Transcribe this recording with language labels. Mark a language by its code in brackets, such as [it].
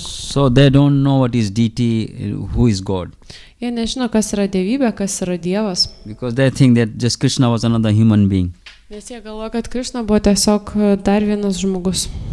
[en] So they don't know what is deity, who is God. [lt] Jie nežino, kas yra dievybė, kas yra Dievas. [en] Because they think that just Krishna was another human being. [lt] Nes jie galvoja, kad Krišna buvo tiesiog dar vienas žmogus.